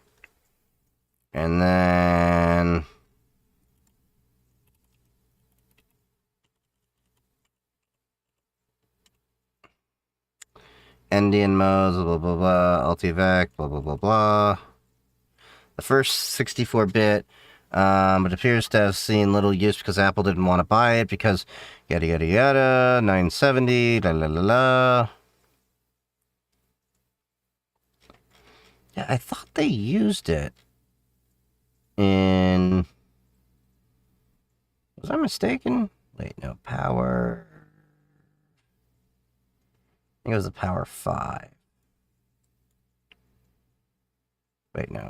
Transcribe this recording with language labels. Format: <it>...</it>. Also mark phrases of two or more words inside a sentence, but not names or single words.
<en>And then Endian modes, blah, blah, blah, Ultivac, blah, blah, blah, blah. The first 64-bit, it appears to have seen little use because Apple didn't want to buy it because yada, yada, yada, 970, la, la, la, la. Yeah, I thought they used it in... Was I mistaken? Wait, no, Power... I think it was the Power 5. Wait, no.</en>